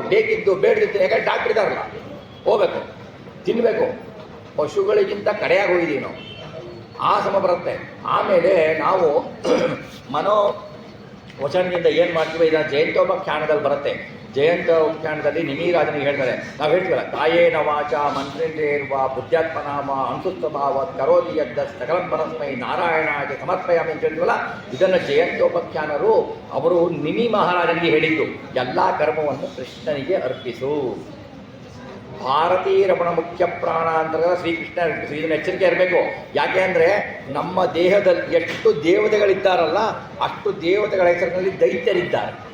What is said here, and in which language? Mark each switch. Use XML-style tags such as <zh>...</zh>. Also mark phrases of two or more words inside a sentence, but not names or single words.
<kn>ಬೇಕಿದ್ದು ಬೇಡದಿದ್ದು, ಯಾಕಂದ್ರೆ ಡಾಕ್ಟ್ರ್ ಇದ್ದಾರಲ್ಲ, ಹೋಗ್ಬೇಕು ತಿನ್ನಬೇಕು. ಪಶುಗಳಿಗಿಂತ ಕಡೆಯಾಗಿ ಹೋಗಿದ್ದೀವಿ ನಾವು, ಆ ಸಮ ಬರುತ್ತೆ. ಆಮೇಲೆ ನಾವು ವಚನದಿಂದ ಏನು ಮಾಡ್ತೀವಿ, ಇದನ್ನು ಜಯಂತೋಪಾಖ್ಯಾನದಲ್ಲಿ ಬರುತ್ತೆ. ಜಯಂತೋಪಾಖ್ಯಾನದಲ್ಲಿ ನಿಮಿರಾಜನಿಗೆ ಹೇಳ್ತಾರೆ, ನಾವು ಹೇಳ್ತೀವಲ್ಲ,</kn> <sa>ಕಾಯೇನ ವಾಚ ಮಂತ್ರೇಂದ್ರಿಯರ್ವ ಬುದ್ಧಾತ್ಮನಾಮ ಅನುಸುತ್ತಭಾವ ಕರೋತಿ ಯದ್ದ ಸಕಲಂ ಪರಸ್ಮೈ ನಾರಾಯಣಾಗೆ ಸಮರ್ಪಯಾಮಿ</sa> <kn>ಅಂತ ಹೇಳ್ತೀವಲ್ಲ, ಇದನ್ನು ಜಯಂತೋಪಾಖ್ಯಾನರು ಅವರು ನಿಮಿ ಮಹಾರಾಜನಿಗೆ ಹೇಳಿದ್ದು, ಎಲ್ಲ ಕರ್ಮವನ್ನು ಕೃಷ್ಣನಿಗೆ ಅರ್ಪಿಸು. ಭಾರತೀಯ ರಮಣ ಮುಖ್ಯ ಪ್ರಾಣ ಅಂತಂದ್ರೆ ಶ್ರೀಕೃಷ್ಣ. ಇದನ್ನು ಎಚ್ಚರಿಕೆ ಇರಬೇಕು. ಯಾಕೆ ಅಂದರೆ ನಮ್ಮ ದೇಹದಲ್ಲಿ ಎಷ್ಟು ದೇವತೆಗಳಿದ್ದಾರಲ್ಲ, ಅಷ್ಟು ದೇವತೆಗಳ ಹೆಸರಿನಲ್ಲಿ ದೈತ್ಯರಿದ್ದಾರೆ.</kn>